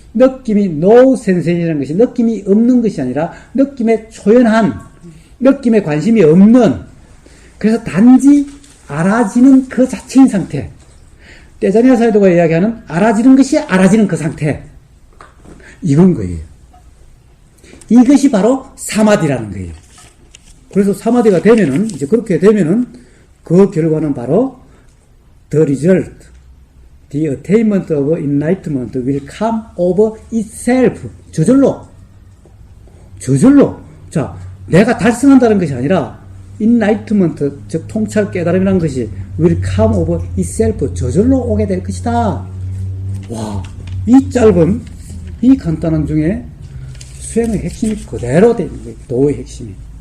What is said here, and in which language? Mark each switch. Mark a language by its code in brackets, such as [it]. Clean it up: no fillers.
[ko] 느낌이 [en] no sensation [ko] 이라는 것이 느낌이 없는 것이 아니라 느낌에 초연한 느낌에 관심이 없는 그래서 단지 알아지는 그 자체인 상태. 떼자니아 사이도가 이야기하는 알아지는 것이 알아지는 그 상태. 이건 거예요. 이것이 바로 사마디라는 거예요. 그래서 사마디가 되면은, 이제 그렇게 되면은, 그 결과는 바로 [en] the result, the attainment of enlightenment will come of itself. [ko] 저절로. 자, 내가 달성한다는 것이 아니라, enlightenment, 즉 통찰 깨달음이라는 것이 [en] will come of itself, [ko] 저절로 오게 될 것이다. 와, 이 짧은, 이 간단한 중에 수행의 핵심이 그대로 되는 거예요. 도의 핵심이.